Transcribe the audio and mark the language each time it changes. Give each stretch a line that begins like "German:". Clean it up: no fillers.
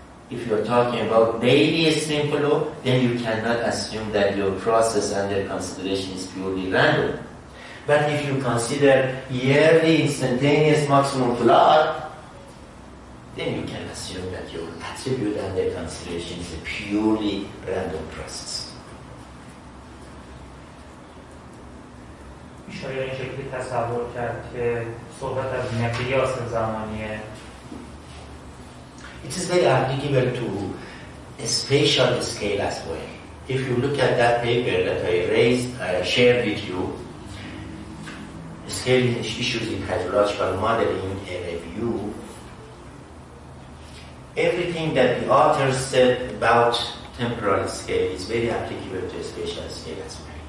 English: If you are talking about daily stream flow, then you cannot assume that your process under consideration is purely random. But if you consider yearly instantaneous maximum flow, then you can assume that your attribute under consideration is a purely random process.
Persian: میشه این شکلی تصور کرد که صحبت از مقیاس زمانیه.
English: It is very applicable to a spatial scale as well. If you look at that paper that I shared with you, Scale Issues in Hydrological Modeling, a review, everything that the author said about temporal scale is very applicable to a spatial scale as well.